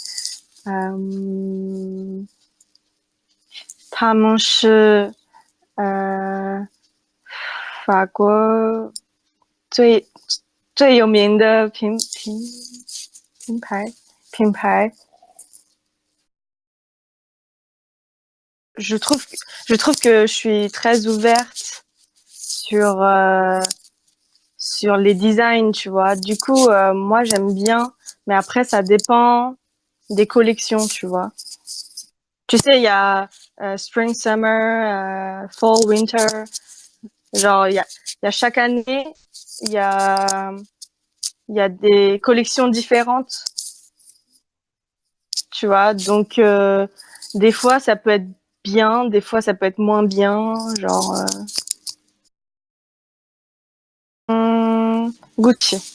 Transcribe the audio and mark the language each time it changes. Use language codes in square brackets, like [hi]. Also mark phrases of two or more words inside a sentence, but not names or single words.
[zh] 嗯，他们是呃法国最最有名的品牌。 [fr] Je trouve je trouve que je suis très ouverte sur sur les designs, tu vois. Du coup, moi j'aime bien, mais après ça dépend des collections, tu vois. Tu sais, il y a [en] spring, summer, fall, winter. [fr] Genre, il y a chaque année, il y a, il y a des collections différentes, tu vois. Donc, des fois, ça peut être bien, des fois, ça peut être moins bien. Genre, Gucci.